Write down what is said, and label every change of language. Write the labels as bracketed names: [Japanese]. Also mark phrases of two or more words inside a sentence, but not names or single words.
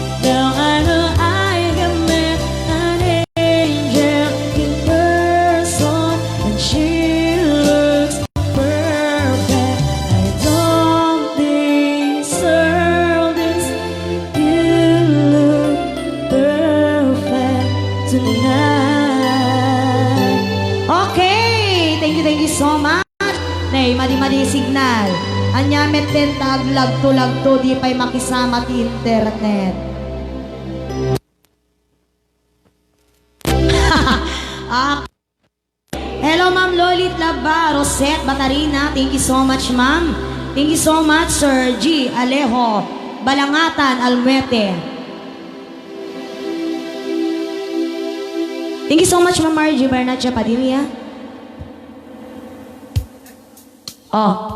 [English] Now I know I have met an angel in person, and she looks perfect. I don't deserve this. You look perfect tonight. Okay, thank you, thank you so much. [Iloko] Nay, madi-madi signal. Anyamet din tag lagto-lagto, di pa'y makisama ti internet. [English] Ah, hello, Ma'am Lolit Laba, Rosette Batarina. Thank you so much, Ma'am. Thank you so much, Sir G Alejo Balangatan Almuete. Thank you so much, Ma'am Margie Bernacha Padilla. Oh.